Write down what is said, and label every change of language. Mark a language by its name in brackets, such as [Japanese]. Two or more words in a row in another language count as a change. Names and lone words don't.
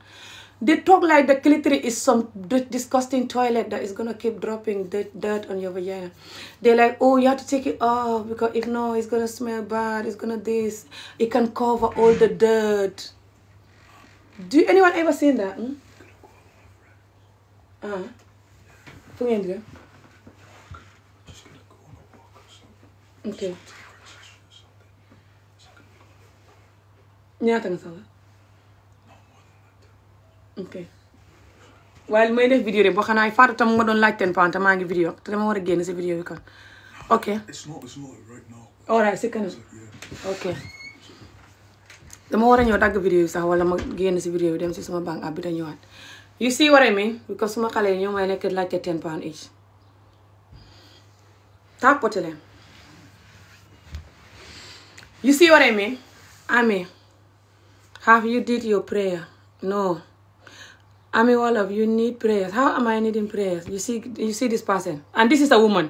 [English] They talk like the clitoris is some disgusting toilet that is going to keep dropping dirt on your vagina. They're like, oh, you have to take it off because if no, it's going to smell bad. It's going to this. It can cover all the dirt. Do anyone ever seen that? [Wolof] Fu ngeen di def? Okay. ñaata nga soxla? Okay. Waaye may def vidéo de boo xanaa Fatou tam nga doon laaj [English] ten pound [Wolof] te maa ngi vidéo te dama war a génn si vidéo bi kon. [English] Okay. It's not right now. Alright, [Wolof] si kanam. Okay. dama war a ñëw dagg vidéo bi sax wala ma génn si vidéo bi dem si suma [English] bank app [Wolof] bi da ñëwaat. [English] You see what I mean? Because [Wolof] suma xale yi ñoo may nekk laajte [English] 10 pound each. [Wolof] Tàppate leen. [English] You see what I mean? Ami, have you did your prayer? No. Ami, all of you need prayers. How am I needing prayers? You see this person. And this is a woman.